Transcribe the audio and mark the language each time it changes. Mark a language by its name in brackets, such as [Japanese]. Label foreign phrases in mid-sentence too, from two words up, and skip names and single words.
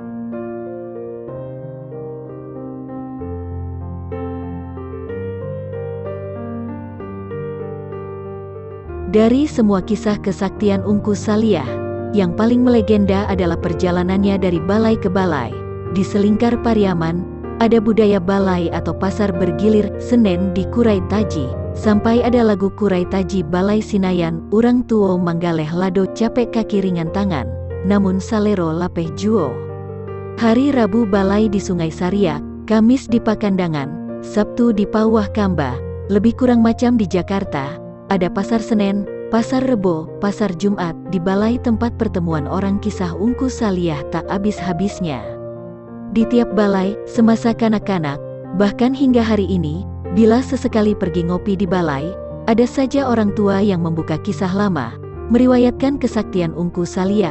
[Indonesian] Dari semua kisah kesaktian Ungku Saliah, yang paling melegenda adalah perjalanannya dari balai ke balai. Di selingkar Pariaman, ada budaya balai atau pasar bergilir Senen di Kurai Taji, sampai ada lagu Kurai Taji Balai Sinayan, [Minangkabau] urang tuo manggaleh lado capek kaki ringan tangan, namun salero lapeh juo. [Indonesian] Hari Rabu balai di Sungai Sariak, Kamis di Pakandangan, Sabtu di Pawah Kamba, lebih kurang macam di Jakarta. Ada pasar Senen, pasar Rebo, pasar Jumat, di balai tempat pertemuan orang kisah Ungku Saliah tak habis-habisnya. Di tiap balai, semasa kanak-kanak, bahkan hingga hari ini, bila sesekali pergi ngopi di balai, ada saja orang tua yang membuka kisah lama, meriwayatkan kesaktian Ungku Saliah.